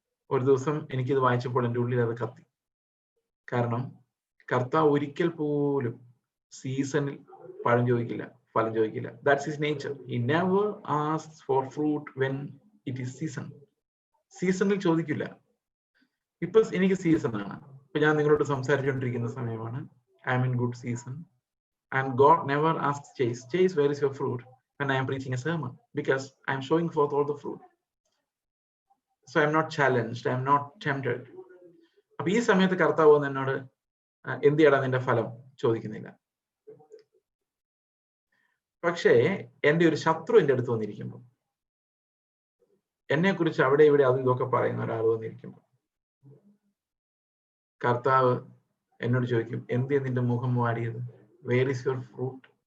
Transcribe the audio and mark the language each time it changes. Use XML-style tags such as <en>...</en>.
<ml>ഒരു ദിവസം എനിക്കിത് വായിച്ചപ്പോൾ എൻ്റെ ഉള്ളിൽ അത് കത്തി. കാരണം കർത്താവ് ഒരിക്കൽ പോലും സീസണിൽ ഫലം ചോദിക്കില്ല.</ml> <en>That's his nature. He never asks for fruit when it is season.</en> <ml>സീസണിൽ ചോദിക്കില്ല. ഇപ്പൊ എനിക്ക് സീസൺ ആണ്, ഇപ്പൊ ഞാൻ നിങ്ങളോട് സംസാരിച്ചുകൊണ്ടിരിക്കുന്ന സമയമാണ്.</ml> <en>I am in good season. And God never asks Chase, where is your fruit? When I am preaching a sermon, because I am showing forth all the fruit. So I am not challenged, I am not tempted.</en> <ml>അപ്പൊ ഈ സമയത്ത് കർത്താവ് എന്നോട് എന്ത് ചെയ്യടാ നിന്റെ ഫലം ചോദിക്കുന്നില്ല. പക്ഷേ എന്റെ ഒരു ശത്രു എന്റെ അടുത്ത് വന്നിരിക്കുമ്പോൾ, എന്നെ കുറിച്ച് അവിടെ ഇവിടെ അതും ഇതൊക്കെ പറയുന്ന ഒരാൾ വന്നിരിക്കുമ്പോൾ, കർത്താവ് എന്നോട് ചോദിക്കും, എന്ത് നിന്റെ മുഖം വാടിയത്?</ml> <en>Where is your fruit?</en>